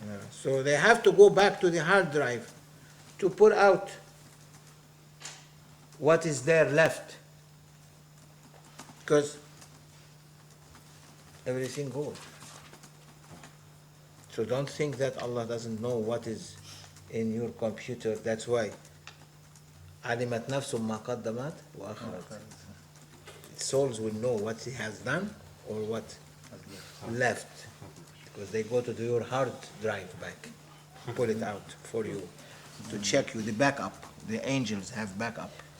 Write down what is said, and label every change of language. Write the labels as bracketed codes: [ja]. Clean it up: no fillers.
[en] So they have to go back to the hard drive to pull out what is there left. Because everything goes. So don't think that Allah doesn't know what is in your computer. That's why [ar] علمت نفس ما قدمت وأخرت. [en] Souls will know what he has done or what left. Because they go to your hard drive back, pull it out for you, to check you, the backup. The angels have backup.